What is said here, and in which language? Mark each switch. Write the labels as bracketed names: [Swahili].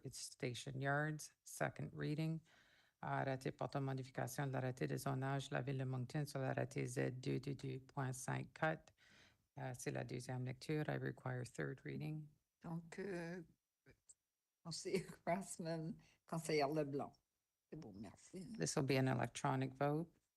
[English] It's station yards, second reading. [French] Arrêté portant modification de l'arrêté de zonage de la Ville de Moncton sur l'arrêté Z 222.54. C'est la deuxième lecture. [English] I require third reading. [French] Donc, Conseiller Crossman, Conseiller Leblanc. C'est bon, merci. [English] This will be an electronic vote.